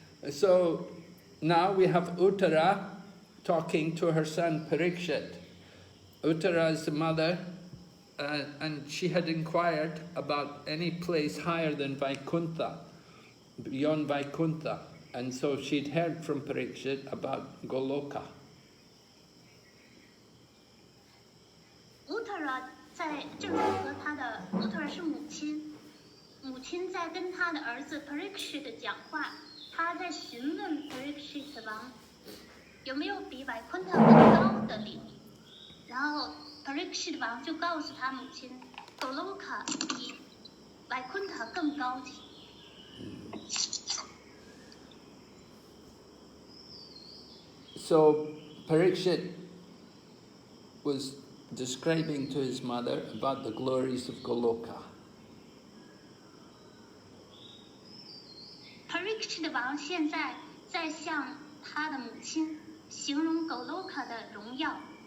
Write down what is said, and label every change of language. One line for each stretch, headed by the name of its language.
English: So now we have Uttara talking to her son Parikshit. Uttara is the mother, and she had inquired about any place higher than Vaikuntha, beyond Vaikuntha. And so she'd heard from Parikshit about Goloka.
Chinese: Uttara 在正是和他的 Uttara 是母亲在跟他的儿子 Parikshit 讲话，他在询问 Parikshit 王有没有比 Vaikuntha 更高的领域，然后 Parikshit 王就告诉他母亲 Goloka 比 Vaikuntha 更高级。
English: So Parikshit was describing to his mother about the glories of Goloka.
Chinese: Parikshit 王现在在向他的母亲形容 Goloka 的荣耀。